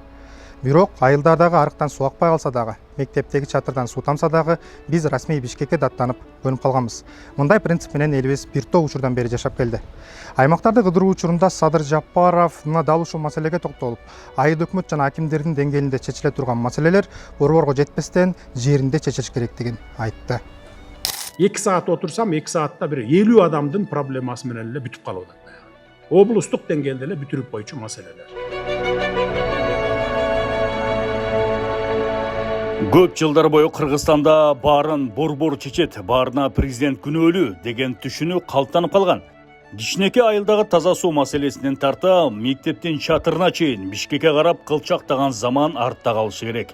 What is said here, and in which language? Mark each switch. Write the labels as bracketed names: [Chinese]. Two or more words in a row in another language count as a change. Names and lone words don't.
[Kyrgyz] Бирок айылдардагы арыктан суу акпай калса дагы, мектептеги чатырдан суу тамса дагы биз расмий Бишкекке даттанып көнүп калганбыз. Мындай принцип менен элибиз бир топ учурдан бери жашап келди. Аймактарды кыдыруу учурунда Садыр Жапаров дал ушул маселеге токтолуп, айыл өкмөт жана акимдердин деңгээлинде чечиле турган маселелер борборго жетпестен жеринде чечилиш керектигин айтты. 2 саат отурсам 2 саатта бир 50 адамдын проблемасы менен эле бүтүп калып атат. Облустук деңгээлде эле бүтүрүп койчу маселелер. Көп жылдар бою Кыргызстанда баарын борбор чечет, баарына президент күнөөлүү деген түшүнүү калыптанып калган. Кичинекей айылдагы таза суу маселесинен тарта мектептин чатырына чейин Бишкекке карап кылчактаган заман артта калышы керек.